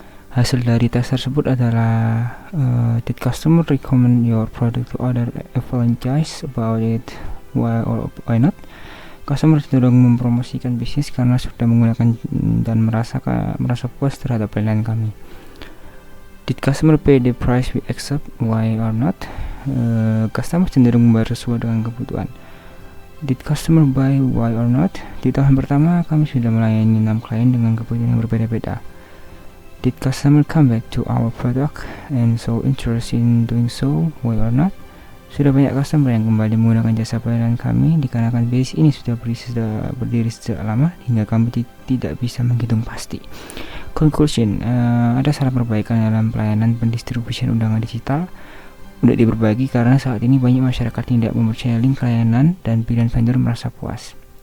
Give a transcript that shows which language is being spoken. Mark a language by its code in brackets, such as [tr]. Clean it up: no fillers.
[id] Hasil dari tes tersebut adalah [en] did customer recommend your product to other evangelize about it, why or why not? [id] Customer cenderung mempromosikan bisnis karena sudah menggunakan dan merasa puas terhadap pilihan kami. [en] Did customer pay the price we accept, why or not? [id] Customer cenderung membayar sesuai dengan kebutuhan. [en] Did customer buy, why or not? [id] Di tahun pertama kami sudah melayani 6 klien dengan kebutuhan yang berbeda-beda. [en] Did customer come back to our product and so interested in doing so, why or not? [id] Sudah banyak customer yang kembali menggunakan jasa pelayanan kami dikarenakan bisnis ini sudah berdiri sejak lama hingga kami tidak bisa menghitung pasti. Conclusion, ada saran perbaikan dalam pelayanan pendistribusian undangan digital untuk diperbagi karena saat ini banyak masyarakat tidak mempercayai link layanan dan pilihan vendor merasa puas.